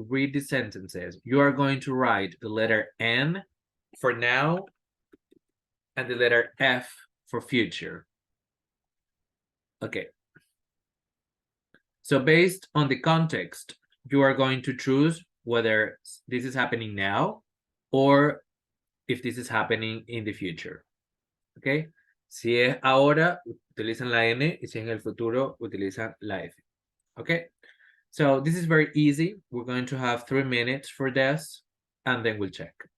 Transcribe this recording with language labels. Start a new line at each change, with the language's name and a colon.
English: Read the sentences. You are going to write the letter N for now and the letter F for future. Okay. So based on the context, you are going to choose whether this is happening now or if this is happening in the future. Okay.
Spanish: Si es ahora, utilizan la N, y si es en el futuro, utilizan la F.
English: Okay, so this is very easy. We're going to have 3 minutes for this, and then we'll check.